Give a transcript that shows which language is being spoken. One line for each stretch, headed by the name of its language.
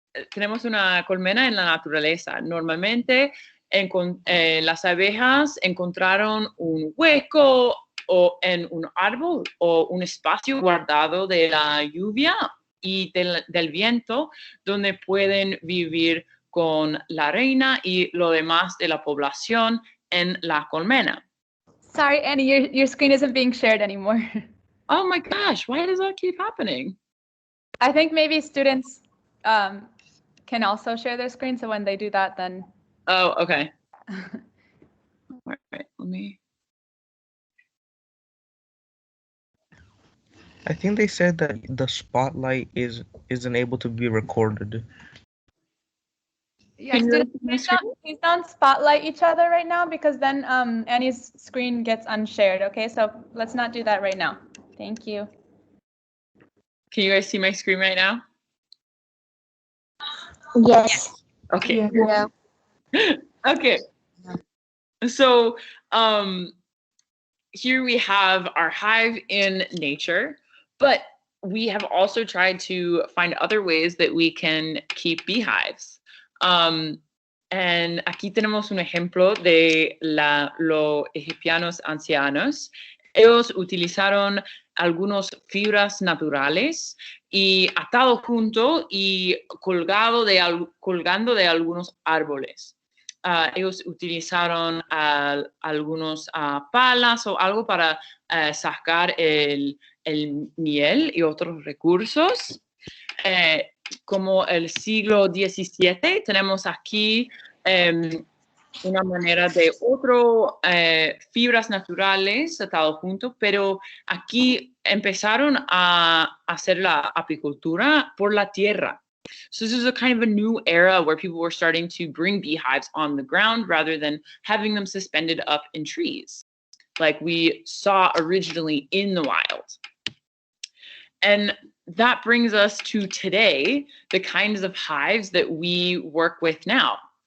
Spanish: Tenemos una colmena en la naturaleza. Normalmente las abejas encontraron un hueco o en un árbol o un espacio guardado de la lluvia y del viento donde pueden vivir con la reina y lo demás de la población en la colmena.
English: Sorry, Annie, your screen isn't being shared anymore. Oh my gosh, why does that keep happening? I think maybe students can also share their screen, so when they do that, then... Oh, okay. All right, let me... I think they said that the spotlight isn't able to be recorded. Yeah, students, please don't spotlight each other right now, because then Annie's screen gets unshared, okay? So let's not do that right now. Thank you. Can you guys see my screen right now? Yes. Okay. Yeah. Okay. So here we have our hive in nature, but we have also tried to find other ways that we can keep beehives.
Spanish: And aquí tenemos un ejemplo de los egipcianos ancianos. Ellos utilizaron algunas fibras naturales y atado junto y colgando de algunos árboles. Ellos utilizaron algunos palas o algo para sacar el miel y otros recursos. Como el siglo XVII, tenemos aquí una manera de fibras naturales atado junto, pero aquí empezaron a hacer la apicultura por la tierra.
English: So this is a kind of a new era where people were starting to bring beehives on the ground rather than having them suspended up in trees, like we saw originally in the wild. And that brings us to today, the kinds of hives that we work with now.